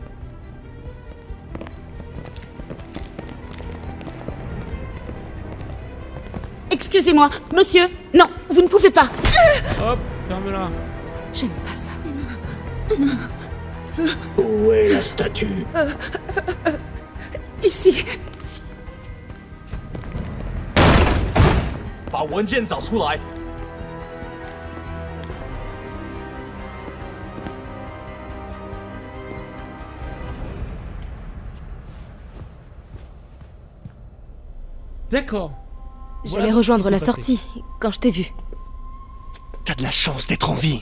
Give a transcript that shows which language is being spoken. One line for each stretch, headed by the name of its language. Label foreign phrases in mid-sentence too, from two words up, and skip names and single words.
French: Excusez-moi, monsieur. Non, vous ne pouvez pas. Hop, ferme-la. J'aime pas ça. Où est la statue? Ici.
Chinese: 把文件找出来。
French: D'accord. J'allais Voilà rejoindre ce la qui s'est passé. sortie quand je t'ai vu. T'as de la chance d'être en vie.